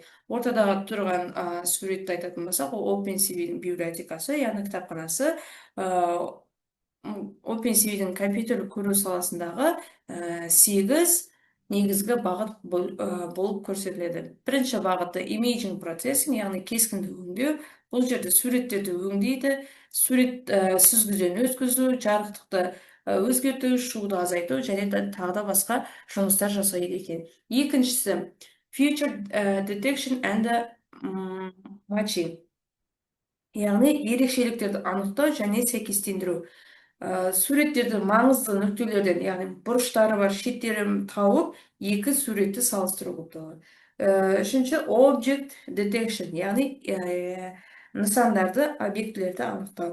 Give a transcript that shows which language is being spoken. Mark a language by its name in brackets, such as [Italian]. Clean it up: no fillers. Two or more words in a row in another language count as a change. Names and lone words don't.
[Kazakh] Ортадағы тұрған суретті айтатын болсақ, ол OpenCV-дің библиотекасы, яғни кітапханасы. OpenCV-дің компьютерлік көру саласындағы 8 негізгі бағыт болып көрсетіледі. Бірінші бағыты [English] imaging processing, [Kazakh] яғни кескінді өңдеу. Бұл жерде суреттерді өңдейді, сурет сүзгіден өткізу, жарықтықты өзгерту, шуды азайту және тағы да басқа жұмыстар жасайды екен. Екіншісі, [English] feature detection and matching, [Kazakh] яғни ерекшеліктерді анықтау және сәйкестендіру. Суреттерді маңызды нүктелерден, яғни бұрыштары бар шеттерін тауып, екі суретті салыстыру болып табылады. Үшінші, [English] object detection, [Kazakh] яғни нысандарды, объектілерді анықтау.